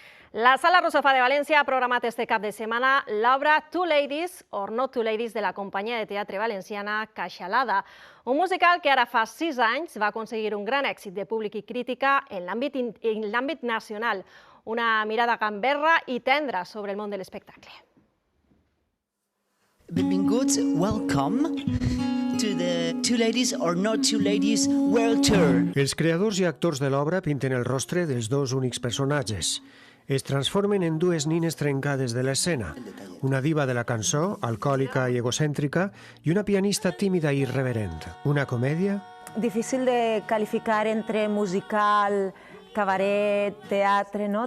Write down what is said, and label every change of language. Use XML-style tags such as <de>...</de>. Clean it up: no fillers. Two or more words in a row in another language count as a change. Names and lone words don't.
<ca>La Sala Rusafa de València ha programat este cap de setmana l'obra Two Ladies or Not Two Ladies de la companyia de teatre valenciana Caixalada, un musical que ara fa 6 anys va aconseguir un gran èxit de públic i crítica en l'àmbit nacional, una mirada gamberra i tendra sobre el món de l'espectacle. Benvinguts,</ca> <en>welcome to the Two Ladies or Not Two Ladies World Tour.</en> <ca>Els creadors i actors de l'obra pinten el rostre dels dos únics personatges. Es transformen en dues nines trencades de l'escena, una diva de la cançó, alcohòlica i egocèntrica, i una pianista tímida i irreverent. Una comèdia? Difícil de qualificar entre musical, cabaret, teatre, no?</ca>